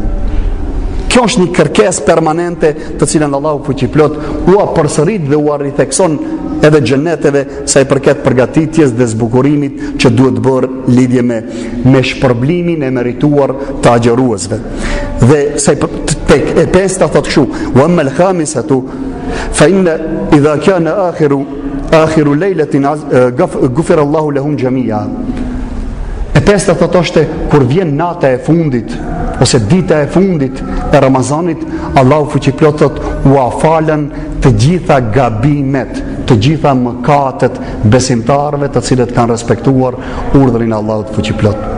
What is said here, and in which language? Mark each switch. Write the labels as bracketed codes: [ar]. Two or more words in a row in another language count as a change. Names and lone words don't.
[sq] Kjo është një kërkesë permanente të cilën Allahu fuqiplot u përsërit dhe u rithekson edhe xheneteve sa i përket përgatitjes dhe zbukurimit që duhet bërë lidhje me shpërblimin e merituar të agjëruesve. Dhe sa i tek e pesta thot kështu: [ar] "وأما الخامسة فإن إذا كان آخر ليلة غفر الله لهم جميعا." [sq] E pesta thot është kur vjen nata e fundit ose dita e fundit e Ramazanit, Allahu fuqiplot thot u afalen të gjitha gabimet, të gjitha mëkatet besimtarëve të cilët kanë respektuar urdhrin e Allahut fuqiplot.